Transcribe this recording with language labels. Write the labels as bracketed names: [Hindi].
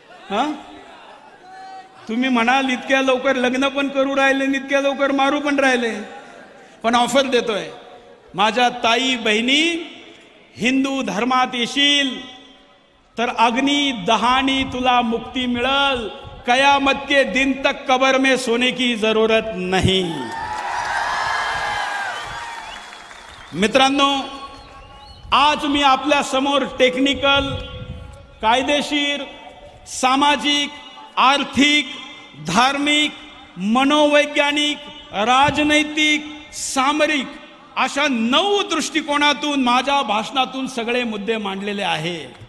[Marathi] हा, तुम्ही म्हणाल इतक्या लवकर लग्न पण करू राहिले, इतक्या लवकर मारू पण राहिले. पण ऑफर देतोय, माझ्या ताई बहिणी, हिंदू धर्मात येशील तर अग्नि दहानी तुला मुक्ती मिळल. [Hindi] कयामत के दिन तक कब्र में सोने की जरूरत नहीं. [Marathi] मित्रांनो, आज मी आपल्या समोर टेक्निकल, कायदेशीर, सामाजिक, आर्थिक, धार्मिक, मनोवैज्ञानिक, राजनैतिक, सामरिक अशा 9 दृष्टिकोनातून माझ्या भाषणातून सगळे मुद्दे मांडलेले आहे.